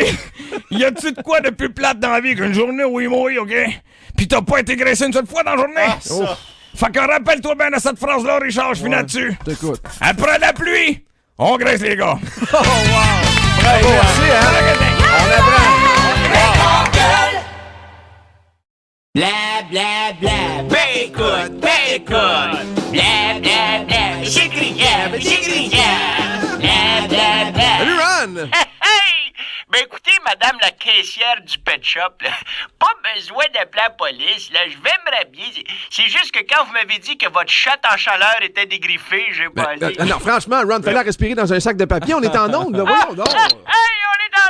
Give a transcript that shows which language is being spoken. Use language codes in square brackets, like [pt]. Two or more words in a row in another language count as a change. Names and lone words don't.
[fr] Y a-tu de quoi de plus plate dans la vie qu'une journée où il mouille, OK? Pis t'as pas été graissé une seule fois dans la journée? Ah, ça. Fait que rappelle-toi bien de cette phrase-là, Richard, je finis là-dessus. T'écoutes. Après la pluie, on graisse les gars. Oh, wow. Bravo, merci, hein? On apprend. Bla bla bla, bécoute, bécoute. Bla bla bla, j'écriais, bla bla bla. Salut, Ron! Hey! Ben écoutez, madame la caissière du [en] pet shop, [fr] là, pas besoin d'appeler la police, là, je vais me rhabiller. C'est juste que quand vous m'avez dit que votre chatte en chaleur était dégriffée, j'ai pas allé. Non, franchement, Ron, fallait respirer dans un sac de papier. On est en onde, là. Voyons donc.